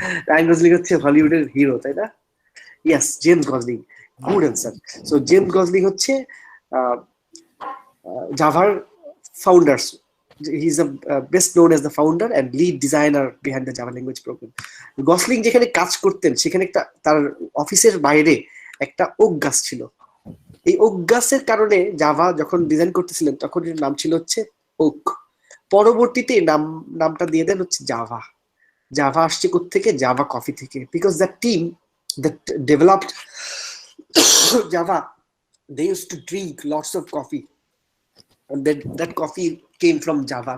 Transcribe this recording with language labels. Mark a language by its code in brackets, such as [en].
[bn] Ryan Gosling হচ্ছে হলিউডের hero, তাই না? [en] Yes, James Gosling. Good answer. [bn] So James Gosling হচ্ছে Java founders. [en] He's best known as the founder and lead designer behind the Java language program. [bn] Gosling যেখানে কাজ করতেন সেখানে একটা তার অফিসের বাইরে একটা ওক গাছ ছিল। এই ওক গাছের কারণে জাভা যখন ডিজাইন করতেছিলেন তখন এর নাম ছিল হচ্ছে ওক। পরবর্তীতে নামটা দিয়ে দেন হচ্ছে জাভা। জাভা আসছে কোত্থেকে? জাভা কফি থেকে, [en] Because the team that developed Java, they used to drink lots of coffee. And that coffee came from Java.